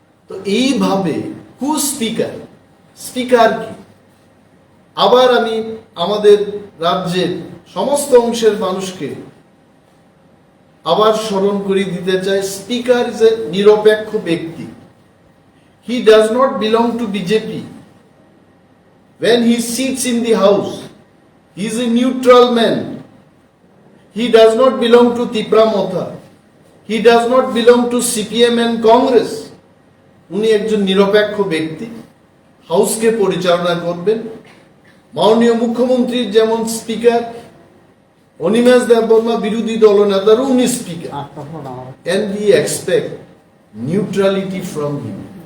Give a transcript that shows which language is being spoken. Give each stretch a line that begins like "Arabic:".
Bangla: তো এইভাবে হু speaker, speaker কি? আবার আমি আমাদের রাজ্যের সমস্ত অংশের মানুষকে আবার স্মরণ করিয়ে দিতে চাই, স্পিকার ইজ এ নিরপেক্ষ ব্যক্তি।
English: He does not belong to BJP. When he sits in the house, he is a neutral man. He does not belong to Twiprasarwchapmwng. He does not belong to CPM and Congress.
Bangla: উনি একজন নিরপেক্ষ ব্যক্তি, হাউসকে পরিচালনা করবেন। মাননীয় মুখ্যমন্ত্রীর যেমন speaker, Animesh Debbarma বিরোধী দলনেতারও উনি speaker,
English: and we expect neutrality from him.